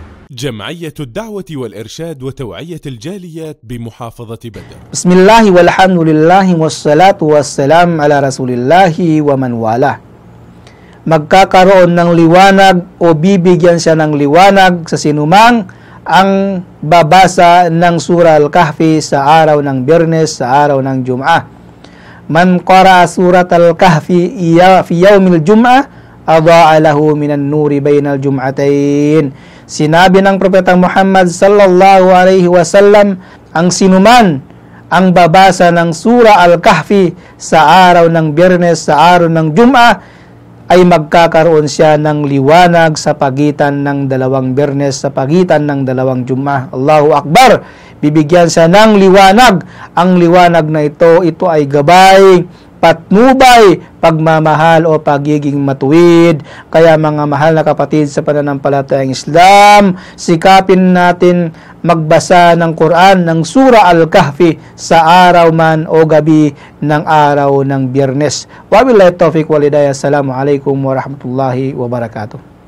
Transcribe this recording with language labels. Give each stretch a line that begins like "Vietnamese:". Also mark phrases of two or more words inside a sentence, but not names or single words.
Arabic: جمعية الدعوة والإرشاد وتوعية الجاليات بمحافظة بدر. بسم الله والحمد لله والصلاة والسلام على رسول الله ومن والاه.
Filipino: Magkakaroon ng liwanag o bibigyan siya ng liwanag sa sinumang ang babasa ng Surah Al-Kahfi sa araw ng Biyernes, sa araw ng Jum'ah.
Arabic: من قرأ سورة الكهف في يوم الجمعة أضاء له من النور بين الجمعتين.
Filipino: Sinabi ng Propeta Muhammad
Arabic: صلى الله عليه وسلم,
Filipino: ang sinuman ang babasa ng Surah Al-Kahfi sa araw ng Biyernes, sa araw ng Jum'ah, ay magkakaroon siya ng liwanag sa pagitan ng dalawang Biyernes, sa pagitan ng dalawang Jum'ah.
Arabic: الله أكبر!
Filipino: Bibigyan siya ng liwanag. Ang liwanag na ito ay gabay, patnubay, pagmamahal o pagiging matuwid. Kaya mga mahal na kapatid sa pananampalatayang Islam, sikapin natin magbasa ng Quran, ng Surah Al-Kahfi sa araw man o gabi ng araw ng Biyernes.
Arabic: وبالله التوفيق والهداية. السلام عليكم ورحمة الله وبركاته.